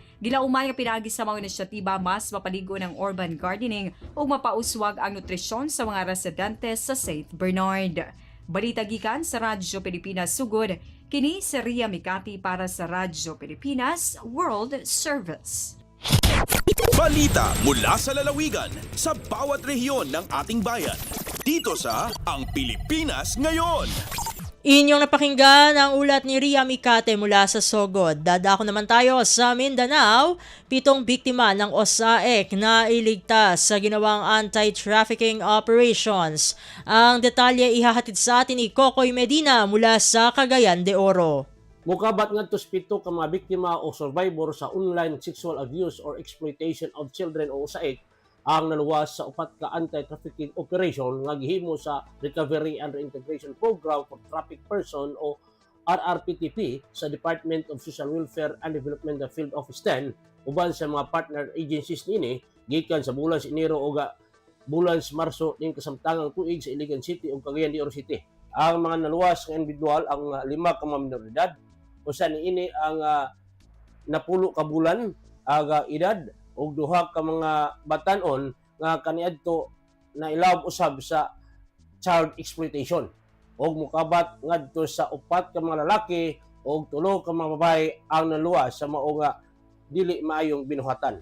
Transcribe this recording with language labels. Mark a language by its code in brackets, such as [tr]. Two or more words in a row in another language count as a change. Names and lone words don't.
[ceb] Gilauman nga pinaagi sa mga inisyatiba mas mapaligo ng [en] urban gardening [ceb] ug mapauswag ang nutrisyon sa mga residente sa St. Bernard. Balita gikan sa Radyo Pilipinas Sugod, kini si Ria Mikati para sa Radyo Pilipinas World Service. [tl] Balita mula sa lalawigan sa bawat rehiyon ng ating bayan. Dito sa Ang Pilipinas Ngayon. Inyong napakinggan ang ulat ni Ria Mikate mula sa Sogod. Dadako naman tayo sa Mindanao. 7 biktima ng OSAEC na iligtas sa ginawang [en] anti-trafficking operations. [tl] Ang detalye ihahatid sa atin ni Kokoy Medina mula sa Cagayan de Oro. [ceb] Mukabat ngadto sa 7 ka mga biktima o survivor sa [en] online sexual abuse or exploitation of children [ceb] o USAID ang naluwas sa 4 ka [en] anti-trafficking operation [ceb] nga gihimo sa [en] Recovery and Reintegration Program for Trafficked Person [ceb] o RRPTP sa [en] Department of Social Welfare and Development of Field Office [ceb] 10 uban sa mga [en] partner agencies [ceb] niini gikan sa bulan sa Enero o bulan sa Marso ning kasamtangang tuig sa Iligan City ug Cagayan de Oro City. Ang mga naluwas nga individual ang 5 ka mga minoridad usa niini ang napulo ka bulan aga edad ug 2 ka mga batan-on nga kaniadto na ilawom usab sa [en] child exploitation [ceb] ug mukabat ngadto sa 4 ka mga lalaki ug 3 ka mga babae ang naluwas sa mao nga dili maayong binuhatan.